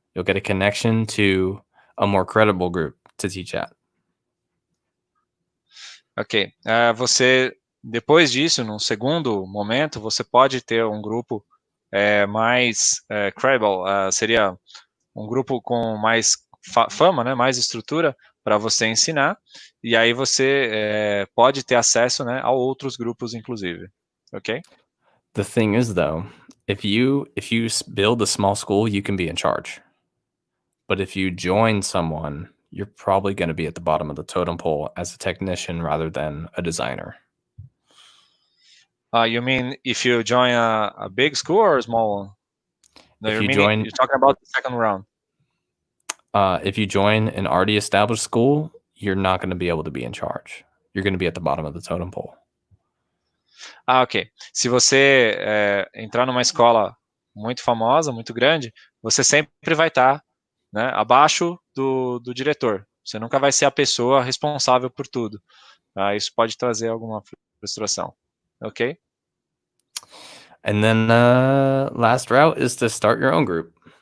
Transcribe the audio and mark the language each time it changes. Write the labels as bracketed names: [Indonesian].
[English] You'll get a connection to a more credible group to teach at. Ok. [Portuguese] Você, depois disso, num segundo momento, você pode ter um grupo mais credible, seria um grupo com mais fama, né, mais estrutura para você ensinar, e aí você pode ter acesso, né, a outros grupos, inclusive. Ok? [English] The thing is, though, if you build a small school, you can be in charge. But if you join someone, you're probably going to be at the bottom of the totem pole as a technician rather than a designer. You mean if you join a big school or a small one? No, you're talking about the second round. If you join an already established school, you're not going to be able to be in charge. you're going to be at the bottom of the totem pole. Ok. [Portuguese] Se você entrar numa escola muito famosa, muito grande, você sempre vai estar, né, abaixo do diretor. Você nunca vai ser a pessoa responsável por tudo. Tá? Isso pode trazer alguma frustração. Ok? [English] And then last route is to start your own group.